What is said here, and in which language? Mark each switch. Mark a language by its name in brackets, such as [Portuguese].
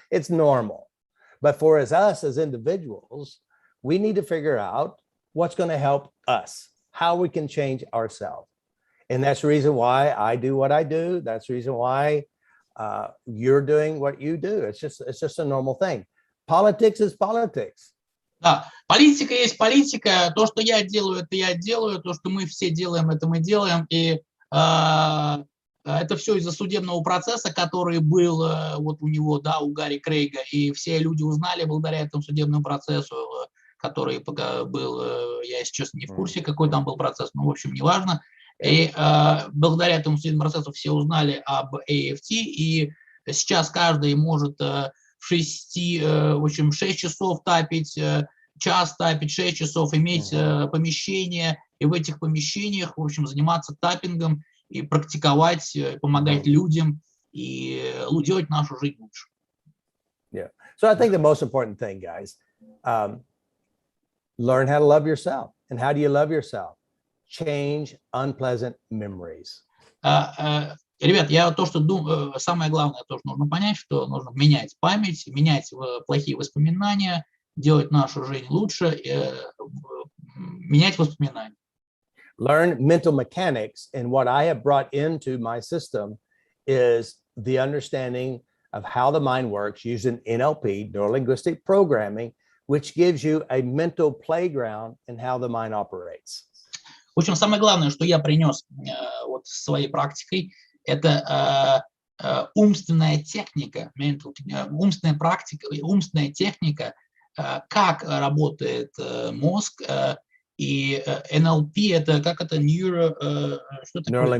[Russian] It's normal. But for us as individuals, we need to figure out what's going to help us, how we can change ourselves. And that's the reason why I do what I do. That's the reason why you're doing what you do. It's just a normal thing. Politics is politics. Да, политика есть политика. То, что я делаю, это я делаю. То, что мы все делаем, это мы делаем. И это все из-за судебного процесса, который был вот у него, да, у Гарри Крейга. И все люди узнали благодаря этому судебному процессу, который был, я, если честно, не в курсе, какой там был процесс, но, в общем, неважно. И благодаря этому судебному процессу все узнали об AFT, и сейчас каждый может в 6 часов тапить, час тапить, 6 часов, иметь помещение, и в этих помещениях, в общем, заниматься таппингом и практиковать, помогать людям и делать нашу жизнь лучше. [English] Yeah. So I think the most important thing, guys, learn how to love yourself. And how do you love yourself? Change unpleasant memories. [Russian] Ребят, я то, что думаю, самое главное, то, что нужно понять, что нужно менять память, менять плохие воспоминания, делать нашу жизнь лучше, менять воспоминания. [English] Learn mental mechanics, and what I have brought into my system is the understanding of how the mind works using NLP, neuro-linguistic programming, which gives you a mental playground in how the mind operates. [Russian] В общем, самое главное, что я принес вот своей практикой, это умственная техника, умственная практика, умственная техника, как работает мозг, и NLP это как это что такое?